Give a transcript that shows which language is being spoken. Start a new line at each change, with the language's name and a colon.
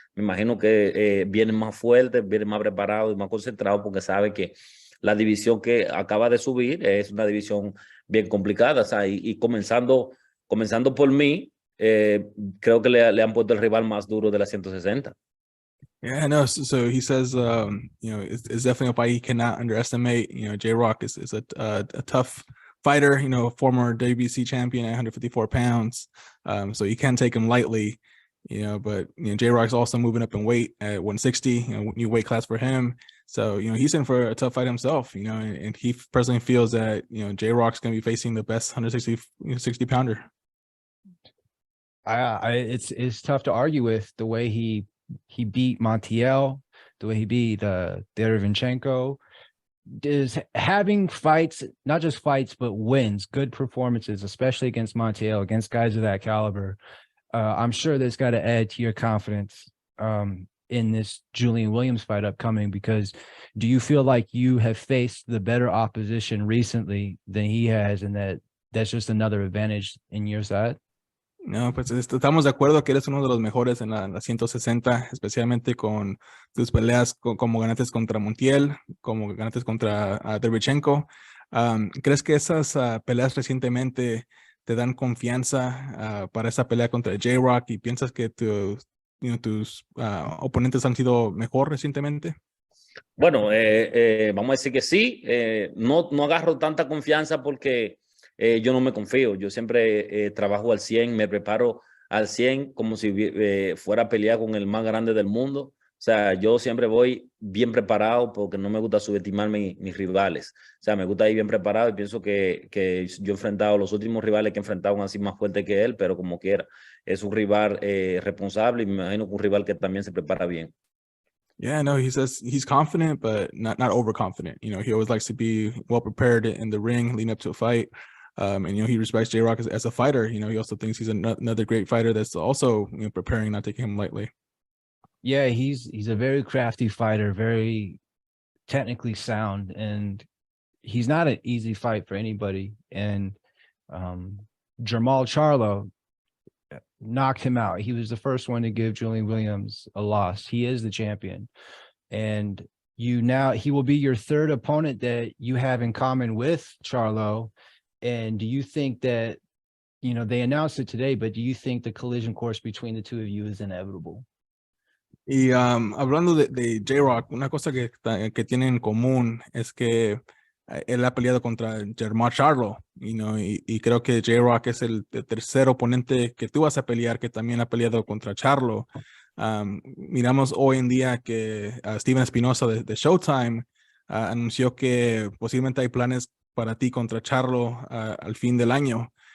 Spanish: Me imagino que viene más fuerte, viene más preparado y más concentrado, porque sabe que la división que acaba de subir es una división bien complicada. O sea, y comenzando por mí, creo que le han puesto el rival más duro de la 160.
English: Yeah, no. So he says, it's definitely a fight he cannot underestimate. J-Rock is a tough fighter. Former WBC champion at 154 pounds. So you can't take him lightly. But J-Rock's also moving up in weight at 160. New weight class for him. So he's in for a tough fight himself. And he personally feels that J-Rock's going to be facing the best 160 pounder. It's tough to argue with the way he beat Montiel, the way he beat Derevinchenko. does having fights, not just fights, but wins, good performances, especially against Montiel, against guys of that caliber, I'm sure that's got to add to your confidence in this Julian Williams fight upcoming, because do you feel like you have faced the better opposition recently than he has, and that's just another advantage in your side?
Spanish: No, pues estamos de acuerdo que eres uno de los mejores en la 160, especialmente con tus peleas como ganaste contra Montiel, como ganaste contra Derevchenko. ¿Crees que esas peleas recientemente te dan confianza para esa pelea contra J-Rock y piensas que tus oponentes han sido mejor recientemente? Bueno, vamos a decir que sí. No agarro tanta confianza porque yo no me confío. Yo siempre trabajo al 100, me preparo al 100 como si fuera a pelear con el más grande del mundo. O sea, yo siempre voy bien preparado porque no me gusta subestimar mis rivales. O sea, me gusta ir bien preparado y pienso que yo he enfrentado los últimos rivales que he enfrentado han sido más fuertes que él, pero como quiera, es un rival responsable y me imagino que un rival que también se prepara bien.
English: Yeah, no, he says he's confident, but not overconfident. You know, he always likes to be well prepared in the ring leading up to a fight. And you know, he respects J-Rock as a fighter. You know, he also thinks he's another great fighter that's also, you know, preparing, not taking him lightly. Yeah, he's a very crafty fighter, very technically sound, and he's not an easy fight for anybody. And Jermall Charlo knocked him out. He was the first one to give Julian Williams a loss. He is the champion. And he will be your third opponent that you have in common with Charlo. And do you think that, you know, they announced it today, but do you think the collision course between the two of you is inevitable?
Spanish: Y hablando de J-Rock, una cosa que tienen en común es que él ha peleado contra Jermall Charlo,
English: you know,
Spanish: y creo que J-Rock es el tercer oponente que tú vas a pelear que también ha peleado contra Charlo. Miramos hoy en día que Steven Espinosa de Showtime anunció que posiblemente hay planes para ti contra Charlo al fin del año.